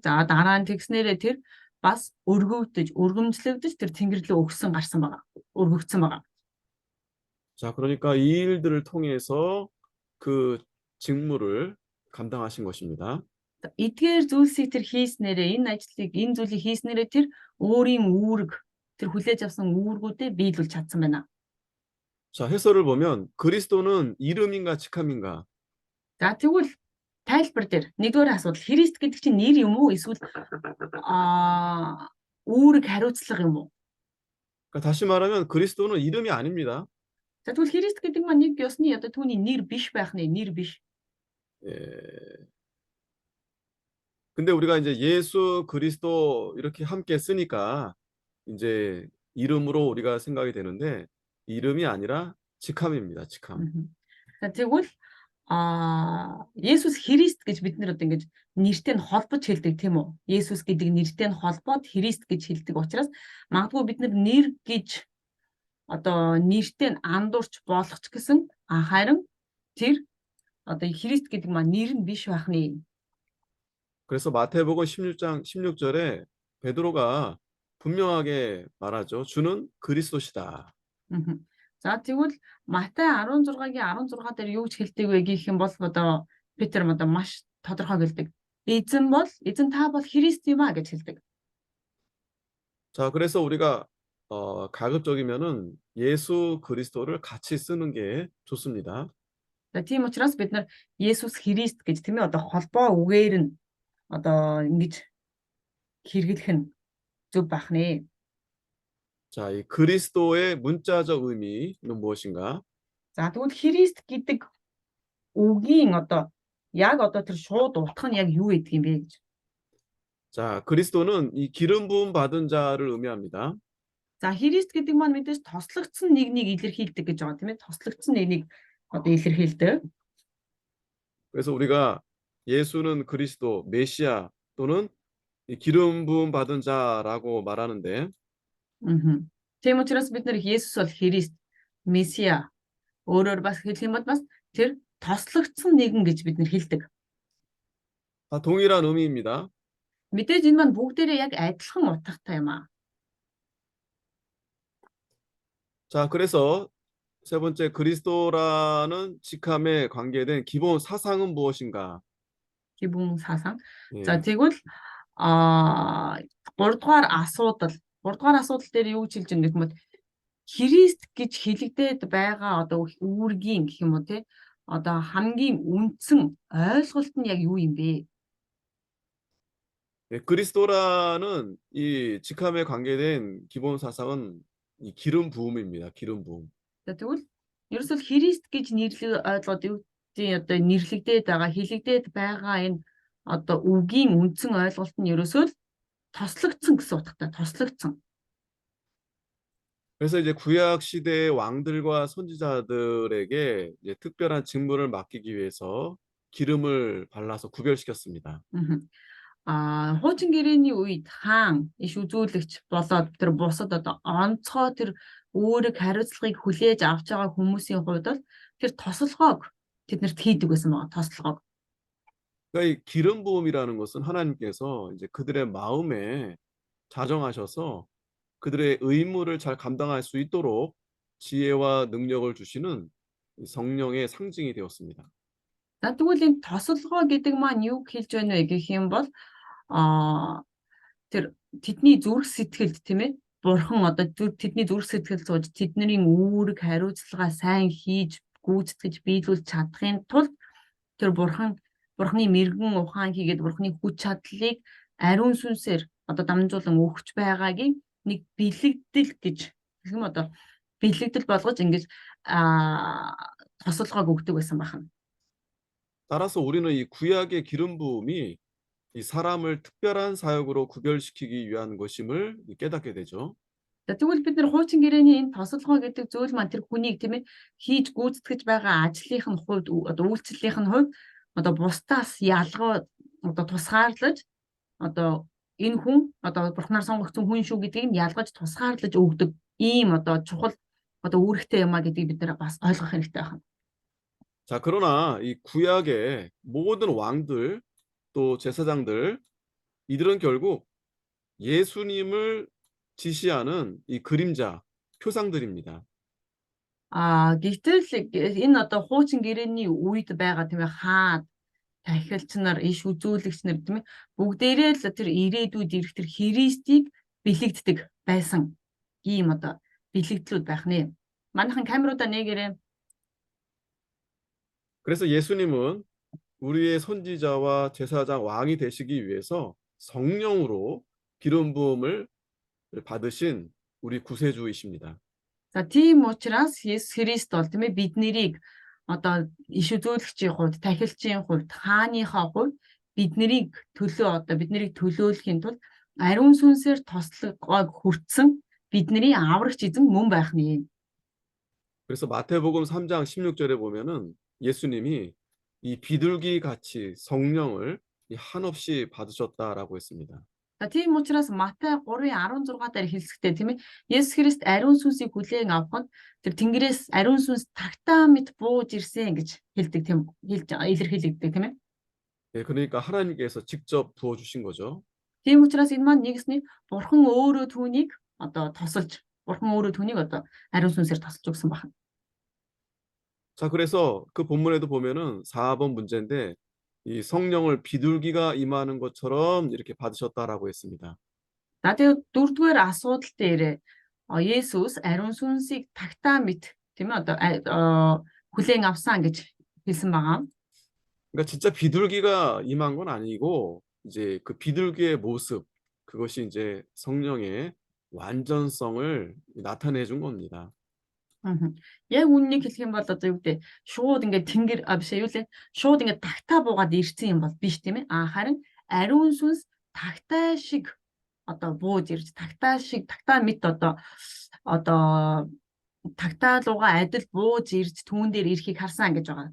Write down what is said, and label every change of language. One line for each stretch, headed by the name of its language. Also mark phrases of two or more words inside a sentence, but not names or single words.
Mongolian: За дараа нь тэгснээрээ тэр бас өргөмжлөгдөж тэр Тэнгэр рүү өргөгдсөн байгаа.
Korean: 자, 그러니까 이 일들을 통해서 그 직무를 감당하신 것입니다.
Mongolian: Эдгээр зүйлсийг тэр хийснээрээ энэ зүйлийг хийснээрээ тэр өөрийн үүрэг тэр хүлээж авсан үүргүүдээ биелүүлж чадсан байна.
Korean: 자, 해설을 보면 그리스도는 이름인가 직함인가?
Mongolian: За тэгвэл тайлбар дээр нэгдүгээр асуудал Христ гэдэг чинь нэр юм уу эсвэл үүрэг хариуцлага юм уу?
Korean: 그러니까 다시 말하면 그리스도는 이름이 아닙니다.
Mongolian: За тэгвэл Христ гэдэг маань нэг ёсны одоо түүний нэр биш байх нэ, нэр биш.
Korean: 근데 우리가 이제 예수 그리스도 이렇게 함께 쓰니까 이제 이름으로 우리가 생각이 되는데 이름이 아니라 직함입니다. 직함.
Mongolian: За тэгвэл Есүс Христ гэж бид нэр одоо ингэж нэртэй нь холбож хэлдэг тийм үү? Есүс гэдэг нэртэй нь холбоод Христ гэж хэлдэг учраас магадгүй бид нэр гэж одоо нэртэй нь андуурч болгоч гэсэн харин тэр одоо 이 Христ гэдэг маань нэр нь биш байх нэ.
Korean: 그래서 마태복음 16장 16절에 베드로가 분명하게 말하죠. 주는 그리스도시다. Мгм.
Mongolian: За тэгвэл Матай 16-гийн 16 дээр юу гэж хэлдэг вэ гэх юм бол одоо Петр одоо маш тодорхой хэлдэг. Эзэн та бол Христ юм а гэж хэлдэг.
Korean: 자, 그래서 우리가 가급적이면은 예수 그리스도를 같이 쓰는 게 좋습니다.
Mongolian: За тийм учраас бид нар Есүс Христ гэж тийм ээ одоо холбоо үгээр нь одоо ингэж хэрэглэх нь зөв байх нэ.
Korean: 자, 이 그리스도의 문자적 의미는 무엇인가?
Mongolian: За тэгвэл Христ гэдэг үгийн одоо яг одоо тэр шууд утга нь яг юу гэдэг юм бэ гэж.
Korean: 자, 그리스도는 이 기름 부음 받은 자를 의미합니다.
Mongolian: За Христ гэдэг маань мэдээж тослогдсон нэгнийг илэрхийлдэг гэж байгаа тийм ээ. Тослогдсон нэгнийг одоо илэрхийлдэг.
Korean: 그래서 우리가 예수는 그리스도, 메시아 또는 이 기름 부음 받은 자라고 말하는데 Мгм.
Mongolian: Тийм учраас бид нар Есүс бол Христ, Месиа өөрөөр бас хэлэх юм бол бас тэр тослогдсон нэгэн гэж бид нар хэлдэг.
Korean: 다 동일한 의미입니다.
Mongolian: Мэдээж энэ маань бүгдээрээ яг адилхан утгатай юм аа.
Korean: 자, 그래서 세 번째 그리스도라는 직함에 관계된 기본 사상은 무엇인가? 기본 사상. За 예.
Mongolian: тэгвэл 3 дугаар асуудал дээр юу гэж хэлж байгаа юм бэ? Христ гэж хэлэгдээд байгаа одоо үүргийн гэх юм уу те одоо хамгийн үндсэн ойлголт нь яг юу юм бэ?
Korean: 예, 그리스도라는 이 직함에 관계된 기본 사상은 이 기름 부음입니다. 기름 부음.
Mongolian: За тэгвэл ерөөсөл Христ гэж нэрлэг ойлгоод юу гэдэг одоо нэрлэгдээд байгаа хэлэгдээд байгаа энэ одоо үгийн үндсэн ойлголт нь ерөөсөл тослогдсон гэсэн утгатай тослогдсон.
Korean: 그래서 이제 구약 시대의 왕들과 선지자들에게 이제 특별한 직무를 맡기기 위해서 기름을 발라서 구별시켰습니다.
Mongolian: Хуучин гэрээний үед хаан иш үзүүлэгч болоод тэр бусад одоо онцгой тэр өөрийг хариуцлагыг хүлээж авч байгаа хүмүүсийн хувьд бол тэр тослогоог тэднэрт хийдэг байсан байгаа тослогоог.
Korean: 그러니까 이 기름 부음이라는 것은 하나님께서 이제 그들의 마음에 자정하셔서 그들의 의무를 잘 감당할 수 있도록 지혜와 능력을 주시는 이 성령의 상징이 되었습니다.
Mongolian: За тэгвэл энэ тослогоо гэдэг маань юу хэлж байна вэ гэх юм бол тэр тэдний зүрх сэтгэлд тийм ээ бурхан одоо тэдний зүрх сэтгэл сууж тэдний үүрэг хариуцлагаа сайн хийж гүйцэтгэж биелүүлж чадахын тулд тэр бурханы мэрэгэн ухаан хийгээд бурханы хүч чадлыг ариун сүнсээр одоо дамжуулан өгч байгаагийн нэг бэлэгдэл гэж гэх юм одоо бэлэгдэл болгож ингэж тослогоог өгдөг байсан байна.
Korean: 따라서 우리는 이 구약의 기름 부음이 이 사람을 특별한 사역으로 구별시키기 위한 것임을 깨닫게 되죠.
Mongolian: Тэгвэл бид нар хуучин гэрээний энэ тослогоо гэдэг зүйл маань тэр хүнийг тийм ээ хийж гүйцэтгэж байгаа ажлынх нь хувьд одоо үйлчлэлийнх нь хувьд одоо бусдаас ялгаа одоо тусгаарлаж одоо энэ хүн одоо бурхнаар сонгогдсон хүн шүү гэдгийг нь ялгаж тусгаарлаж өгдөг ийм одоо чухал одоо үүрэгтэй юм а гэдгийг бид нар бас ойлгох хэрэгтэй байна.
Korean: 자, 그러나 이 구약의 모든 왕들 또 제사장들 이들은 결국 예수님을 지시하는 이 그림자, 표상들입니다.
Mongolian: Гэтэл энэ одоо хуучин гэрээний үед байгаа тийм ээ хаад тахилч нар иш үзүүлэгч нар тийм ээ бүгдээрээ л тэр ирээдүйд ирэх тэр Христийг бэлэгддэг байсан ийм одоо бэлэгдлүүд байх нэ. Манайхан камеруудаа нээгээрээ.
Korean: 그래서 예수님은 우리의 선지자와 제사장 왕이 되시기 위해서 성령으로 기름 부음을 받으신 우리 구세주이십니다.
Mongolian: За тийм учраас Есүс Христ бол тийм ээ бид нарыг одоо иш үзүүлэгчийн хувьд, тахилчийн хувьд, хааныхаа хувьд бид нарыг төлөөлөхийн тулд ариун сүнсээр тослогоог хүртсэн бидний аврагч эзэн мөн байх нэ.
Korean: 그래서 마태복음 3장 16절에 보면은 예수님이 이 비둘기 같이 성령을 한없이 받으셨다라고 했습니다.
Mongolian: За тийм учраас Матай 3:16 дээр хэлсэгтэй тийм ээ. Есүс Христ ариун сүнсийг хүлээн авахад тэр Тэнгэрээс ариун сүнс тагтаа мэт бууж ирсэн гэж хэлдэг тийм илэрхийлэгддэг тийм ээ.
Korean: 예, 그러니까 하나님께서 직접 부어주신 거죠.
Mongolian: Тийм учраас энэ маань нэгсний Бурхан өөрөө түүнийг одоо тосолж, Бурхан өөрөө түүнийг одоо ариун сүнсээр тосолж өгсөн байна.
Korean: 자, 그래서 그 본문에도 보면은 4번 문제인데 이 성령을 비둘기가 임하는 것처럼 이렇게 받으셨다라고 했습니다.
Mongolian: За тэгээд дөрөвдүгээр асуудал дээр Есүс ариун сүнсийг тагтаа мэт тийм ээ одоо хүлээн авсан гэж хэлсэн байгаа.
Korean: 그러니까 진짜 비둘기가 임한 건 아니고 이제 그 비둘기의 모습 그것이 이제 성령의 완전성을 나타내 준 겁니다.
Mongolian: Яг үннийг хэлэх юм бол одоо юу гэдэг шууд ингээд тэнгэр биш юу лээ шууд ингээд тагтаа буугаад ирсэн юм бол биш тийм ээ. Харин ариун сүнс тагтаа шиг одоо бууж ирж тагтаа шиг тагтаа мэт одоо тагтаа руугаа адил бууж ирж түүн дээр ирэхийг харсан гэж байгаа.